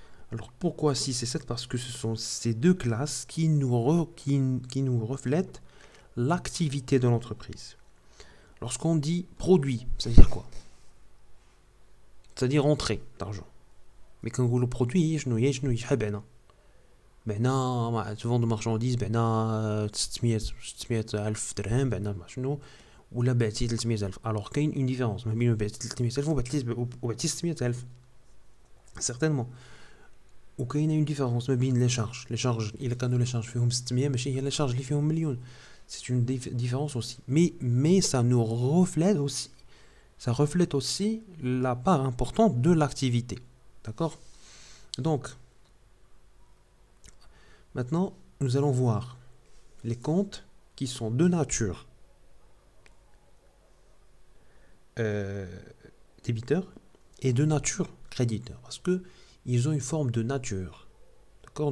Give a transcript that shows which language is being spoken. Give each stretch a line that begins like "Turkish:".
French: Alors, pourquoi 6 et 7? Parce que ce sont ces deux classes qui nous reflètent l'activité de l'entreprise. Lorsqu'on dit produit, ça veut dire quoi? C'est-à-dire entrée d'argent. Mais quand on dit produit, je ne sais pas.
Arabic: بعنا تفوند مارشانديز بعنا 600 ألف درهم بعنا شنو ولا بعتي 300 ألف. الوغ كاين اون ديفيرونس ما بين بعتي 300 ألف وبعتي 600 ألف سيغتينمون. وكاينه اون ديفيرونس ما بين لي شارج الا كانوا لي شارج فيهم 600 ماشي هي لي شارج اللي فيهم مليون.
French: سي اون ديفيرونس اوسي mais ça nous reflète aussi la part importante de l'activité. D'accord? Donc maintenant, nous allons voir les comptes qui sont de nature débiteur et de nature créditeur, parce que ils ont une forme de nature. D'accord?